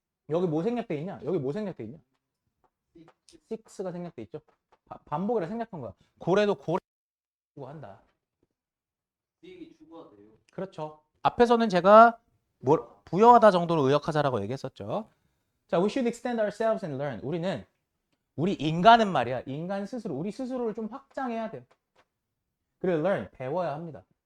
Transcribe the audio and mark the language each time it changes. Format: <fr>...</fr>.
<ko>여기 뭐 생략돼 있냐? 여기 뭐 생략돼 있냐? six가 생략돼 있죠. 반복이라 생략한 거야. 고래도 고래 추구한다. 수익이 추구가 돼요. 그렇죠. 앞에서는 제가 부여하다 정도로 의역하자라고 얘기했었죠.</ko> <en>자, we should extend ourselves and learn.</en> <ko>우리 인간은 말이야. 인간 스스로 우리 스스로를 좀 확장해야 돼요. 그리고 learn 배워야 합니다.</ko>